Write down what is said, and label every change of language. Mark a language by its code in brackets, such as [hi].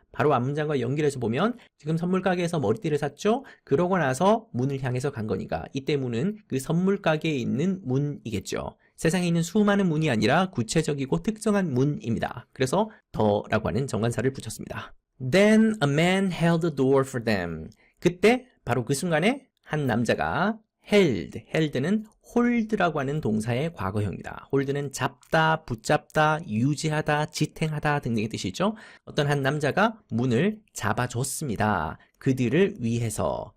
[ko] 바로 앞문장과 연결해서 보면 지금 선물 가게에서 머리띠를 샀죠? 그러고 나서 문을 향해서 간 거니까 이때 문은 그 선물 가게에 있는 문이겠죠. 세상에 있는 수많은 문이 아니라 구체적이고 특정한 문입니다. 그래서 the라고 하는 정관사를 붙였습니다. [en] Then a man held the door for them. [ko] 그때 바로 그 순간에 한 남자가 held는 hold라고 하는 동사의 과거형입니다. hold는 잡다, 붙잡다, 유지하다, 지탱하다 등등의 뜻이죠. 어떤 한 남자가 문을 잡아줬습니다. 그들을 위해서.